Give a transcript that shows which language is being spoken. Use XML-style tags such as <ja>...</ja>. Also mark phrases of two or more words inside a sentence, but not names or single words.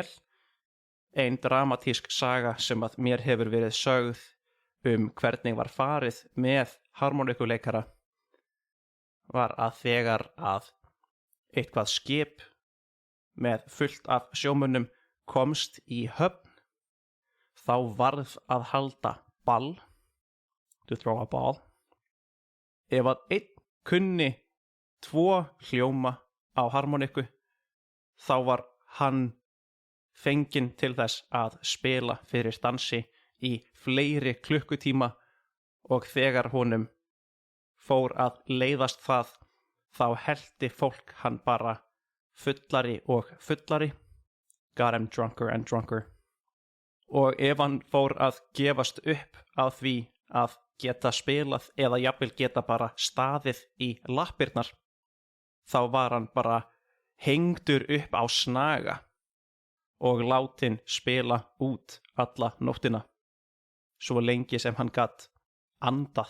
<is>Ein dramatísk saga sem að mér hefur verið sögð hvernig var farið með harmonikuleikara var að þegar að eitthvað skip með fullt af sjómönnum komst í höfn, þá varð að halda ball,</is> <en>to throw a ball.</en> <is>Ef að einn kunni 2 hljóma á harmoniku, þá var hann fenginn til þess að spila fyrir dansi í fleiri klukkutíma og þegar honum fór að leiðast það, þá hellti fólk hann bara fullari og fullari,</is> <en>got him drunker and drunker.</en> <is>Og ef hann fór að gefast upp á því að geta spilað eða jafnvel geta bara staðið í lappirnar, þá var hann bara hengdur upp á snaga og látin spila út alla nóttina, svo lengi sem hann gat andað.</is>